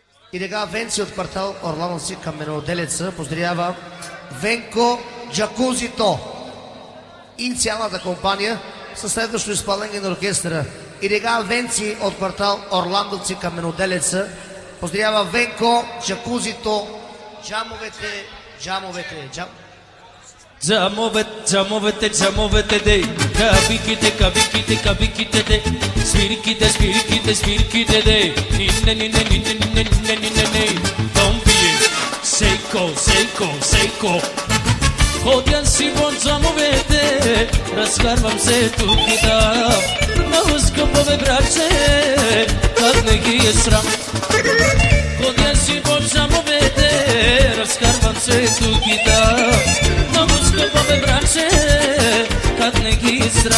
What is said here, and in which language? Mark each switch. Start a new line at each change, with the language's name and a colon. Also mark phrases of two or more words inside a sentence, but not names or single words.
Bulgarian: И така Венци от квартал Орлановци към Меноделеца поздравява Венко Джакузито и цялата компания със следващо изпълнение на оркестъра. И така Венци от квартал Орландовци към Меноделеца поздравява Венко Джакузито. Джамовете. Джамовете, дей, кабиките, дей, спириките, дей, не,
English: don't be сейко.
Bulgarian: Ходя си вон джамовете, разкарвам се тук и там, много скъпо бе братче, как не ги е срам. Ходя си вон джамовете, разкарвам се тук и там, много скъпо бе братче, как не ги е срам.